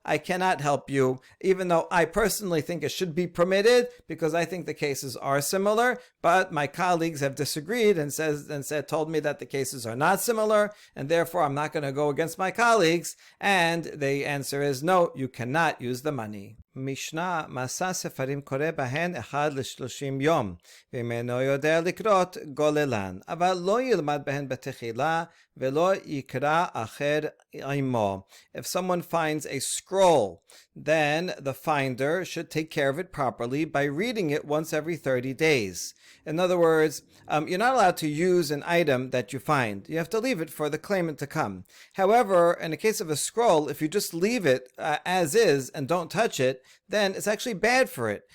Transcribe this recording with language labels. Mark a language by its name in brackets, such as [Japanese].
[English] I cannot help you, even though I personally think it should be permitted, because I think the cases are similar. But my colleagues have disagreed and told me that the cases are not similar, and therefore I'm not going to go against my colleagues. And the answer is no, you cannot use the money. [Hebrew] משנה מסע ספרים קורא בהן 1 ל-30 יום, ואם אינו יודע לקרות גוללן, אבל לא ילמד בהן בתחילה ולא יקרא אחר עמו. [English] If someone finds a scroll, then the finder should take care of it properly by reading it once every 30 days. In other words, you're not allowed to use an item that you find. You have to leave it for the claimant to come. However, in the case of a scroll, if you just leave it as is and don't touch it, then it's actually bad for it.